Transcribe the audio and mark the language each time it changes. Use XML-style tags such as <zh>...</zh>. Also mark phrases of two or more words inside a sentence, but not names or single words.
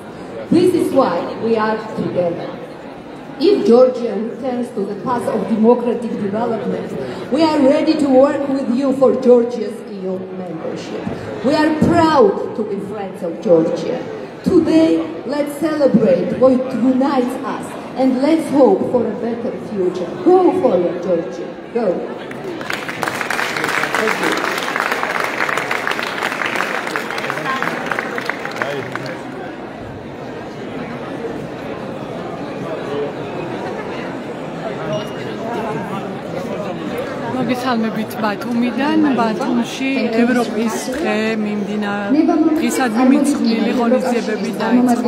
<en>This is why we are together. If Georgia returns to the path of democratic development, we are ready to work with you for Georgia's EU membership. We are proud to be friends of Georgia. Today, let's celebrate what unites us and let's hope for a better future. Go forward, Georgia. Go. Thank you.</en> <ka>მოგესალმებით ბათუმიდან. ბათუმში ევროპის დღე დღისადმი მიძღვნილი ღონისძიებები დაიწყო.</ka>